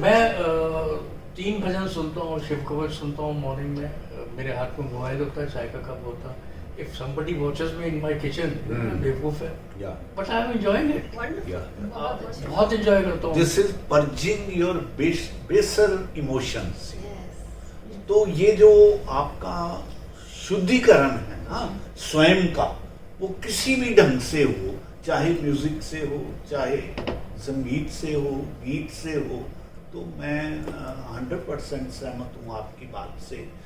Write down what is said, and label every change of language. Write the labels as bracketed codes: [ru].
[hi] मैं 3 भजन सुनता हूँ, शिव कवच सुनता हूँ मॉर्निंग में। मेरे हाथ में मोबाइल होता है, चाय का कप होता है, [en] if somebody watches me in my kitchen, [hi] बेवकूफ है, [en] Yeah. but I am enjoying it. Wonderful. Yeah. [hi] बहुत अच्छा। बहुत enjoy करता हूँ। [en] This is purging your baser emotions. Yes. [hi] तो ये जो आपका शुद्धिकरण है ना स्वयं का, वो किसी भी ढंग से हो, चाहे म्यूजिक से हो, चाहे संगीत से हो, गीत से हो, तो मैं 100% सहमत हूँ आपकी बात से।